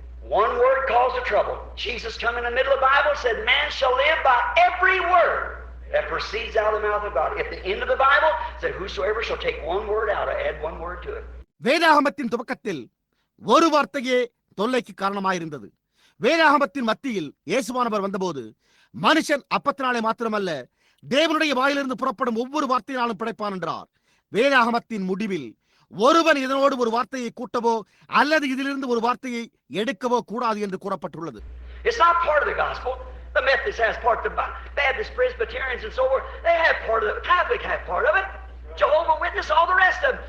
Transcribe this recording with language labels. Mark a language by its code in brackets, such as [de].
[en] One word caused the trouble. Jesus come in the middle of the Bible said, "Man shall live by every word that proceeds out of the mouth of God." At the end of the Bible said, "Whosoever shall take one word out or add one word to it." [ta] வேதாகமத்தின் துவக்கத்தில் ஒரு வார்த்தையே தொல்லைக்கு காரணமாயிருந்தது. வேதாகமத்தின் மத்தியில் இயேசுவானவர் வந்தபோது, மனுஷன் அப்பத்தினாலே மாத்திரமல்ல தேவனுடைய வாயிலிருந்து புறப்படும் ஒவ்வொரு வார்த்தையினாலும் பிழைப்பான் என்றார். வேதாகமத்தின் முடிவில் ஒருவன் இதனோடு ஒரு வார்த்தையை கூட்டவோ அல்லது இதிலிருந்து ஒரு வார்த்தையை எடுக்கவோ கூடாது என்று கூறப்பட்டுள்ளது. [en] It's not part of the gospel. The Methodists has part, the Baptist, Presbyterians and so forth, they have part of it. Catholic have part of it. Jehovah Witness, all the rest of them.